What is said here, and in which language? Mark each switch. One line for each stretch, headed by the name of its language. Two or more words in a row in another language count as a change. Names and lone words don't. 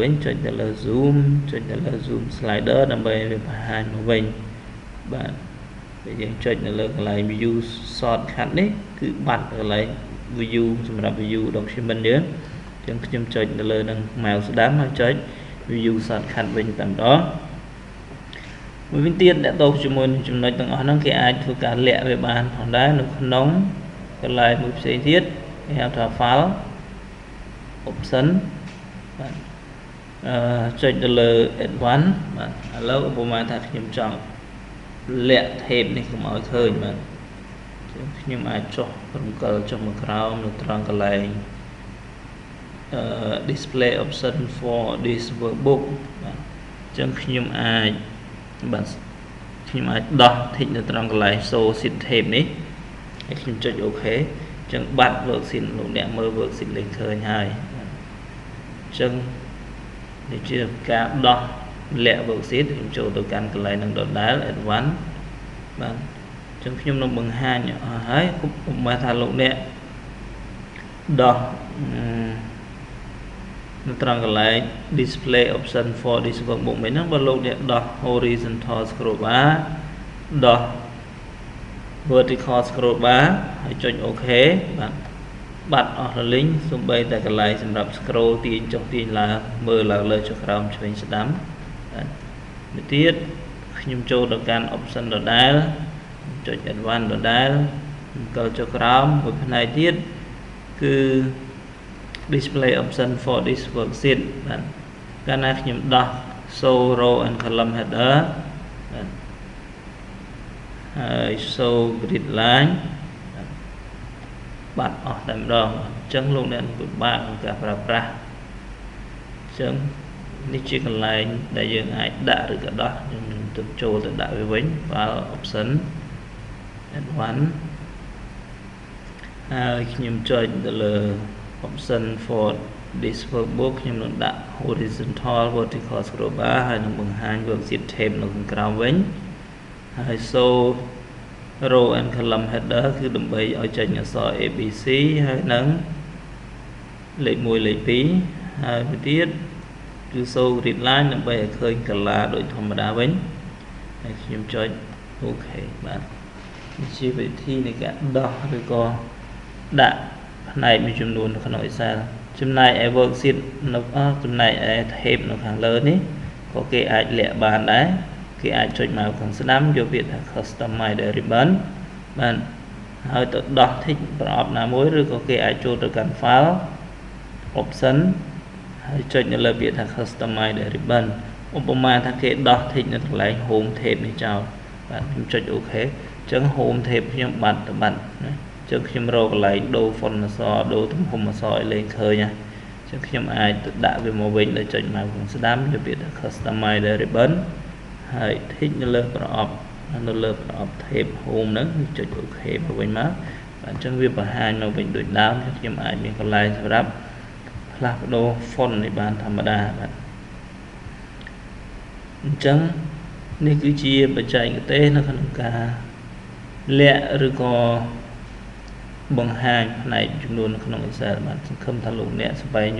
Khmer: វិញចុចទៅលើ zoom ចុចទៅលើ
English: zoom slider
Khmer: ដើម្បីវាបង្ហាញមកវិញបាទពេលយើងចុចនៅលើកន្លែង
English: view shortcut
Khmer: នេះគឺបាត់កន្លែង view សម្រាប់
English: view document
Khmer: យើងចឹងខ្ញុំចុចនៅលើនឹង mouse ស្ដាំហើយចុច
English: view shortcut
Khmer: វិញតែម្ដងមួយវិញទៀតអ្នកតោជាមួយនឹងចំណុចទាំងអស់ហ្នឹងគេអាចធ្វើការលាក់វាបានផងដែរនៅក្នុងកន្លែងមួយផ្សេងទៀតគេហៅថា file option បាទចុចទៅលើ advanced បាទឥឡូវឧបមាថាខ្ញុំចង់លាក់ tab នេះកុំឲ្យឃើញបាទខ្ញុំអាចចុះរំកិលចុះមកក្រោមនៅត្រង់កន្លែង
English: display option for this workbook
Khmer: បាទអញ្ចឹងខ្ញុំអាចបាទខ្ញុំអាចដោះ tick នៅត្រង់ក ន្លែង
English: show sheet tab
Khmer: នេះហើយខ្ញុំចុច OK អញ្ចឹងបាត់ worksheet លោកអ្នកមើល worksheet លេខឃើញហើយអញ្ចឹងនេះជាការដោះលាក់ worksheet ខ្ញុំចូលទៅកាន់កន្លែងនឹងដដែល advanced បាទអញ្ចឹងខ្ញុំនឹងបង្ហាញអស់ហើយពុំមកថាលោកអ្នកដោះ នៅត្រង់កន្លែង
English: display option for this workbook
Khmer: មិញហ្នឹងបើលោកអ្នកដោះ
English: horizontal scroll bar
Khmer: ដោះ
English: vertical scroll bar
Khmer: ហើយចុច OK បាទបាត់អស់រលីងសូម្បីតែកន្លែងសម្រាប់ scroll ទាញចុះទាញឡើងមើលឡើងលើចុះក្រោមឆ្វេងស្ដាំបាទមួយទៀតខ្ញុំចូលទៅកាន់ option ដដែលចុច advanced ដដែលអង្គចុះក្រោមមួយផ្នែកទៀតគឺ
English: display option for this worksheet
Khmer: បាទកាលណាខ្ញុំដោះ
English: show row and column header
Khmer: បាទ ហើយ
English: show grid line
Khmer: បាត់អស់តែម្ដងអញ្ចឹងលោកអ្នកពិបាកក្នុងការប្រើប្រាស់អញ្ចឹងនេះជាកន្លែងដែលយើងអាចដាក់ឬក៏ដោះយើងនឹងទៅចូលទៅដាក់វាវិញ
English: file option advanced
Khmer: ហើយខ្ញុំចុចទៅលើ
English: option for this workbook
Khmer: ខ្ញុំនឹងដាក់
English: horizontal vertical scroll bar
Khmer: ហើយនឹងបង្ហាញ
English: worksheet tab
Khmer: នៅខាងក្រោមវិញហើយ
English: show row and column header
Khmer: គឺដើម្បីឲ្យចេញអក្សរ ABC ហើយនឹងលេខ1លេខ2ហើយមួយទៀតគឺ
English: show grid line
Khmer: ដើម្បីឲ្យឃើញ color ដូច ធម្មតាវិញហើយខ្ញុំចុច OK បាទនេះជាវិធីនៃការដោះឬក៏ដាក់ផ្នែកមួយចំនួននៅក្នុង Excel ចំណែកឯ worksheet នៅចំណែកឯ tab នៅខាងលើនេះក៏គេអាចលាក់ បានដែរគេអាចចុចមកខាងស្ដាំយកពាក្យថា
English: customize the ribbon
Khmer: បាទហើយទៅដោះ tick ប្រអប់ណាមួយឬក៏គេអាចចូលទៅកាន់
English: file option
Khmer: ហើយចុច នៅលើពាក្យថា
English: customize the ribbon
Khmer: ឧបមាថាគេដោះ tick នៅកន្លែង
English: home tab
Khmer: នេះចោលបាទខ្ញុំចុច OK អញ្ចឹង
English: home tab
Khmer: ខ្ញុំបាត់ណាអញ្ចឹងខ្ញុំរកកន្លែងដូរ font អក្សរដូរទំហំអក្សរឲ្យលេងឃើញណាអញ្ចឹងខ្ញុំអាចទៅដាក់វាមកវិញដោយចុចមកខាងស្ដាំយកពាក្យថា
English: customize the ribbon
Khmer: ហើយ tick នៅលើប្រអប់
English: tab home
Khmer: ហ្នឹងចុច OK មកវិញមកអញ្ចឹងវាបង្ហាញមកវិញដូចដើមខ្ញុំអាចមានកន្លែងសម្រាប់ផ្លាស់ប្ដូរ font នេះបានធម្មតាបាទ អញ្ចឹងនេះគឺជាបច្ចេកទេសនៅក្នុងការលាក់ឬក៏បង្ហាញផ្នែកចំនួននៅក្នុង Excel បាទសង្ឃឹមថាលោកអ្នកស្វែងយ